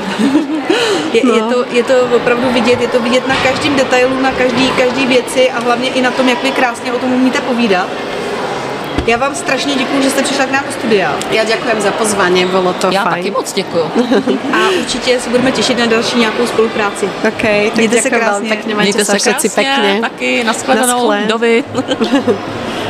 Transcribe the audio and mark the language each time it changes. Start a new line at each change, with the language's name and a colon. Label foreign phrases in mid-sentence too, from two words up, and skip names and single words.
Czech: Je to opravdu vidět, je to vidět na každém detailu, na každý věci a hlavně i na tom, jak vy krásně o tom umíte povídat. Já vám strašně děkuju, že jste přišla k nám do studia. Já děkujem za pozvání, bylo to Já fajn. taky moc děkuju. A určitě se budeme těšit na další nějakou spolupráci. OK, tak mějte se
Slovak: ďakujem
Czech: krásně.
Slovak: veľmi pekne, majte sa všetci pekne.
Czech: Taky, nashledanou, dovi.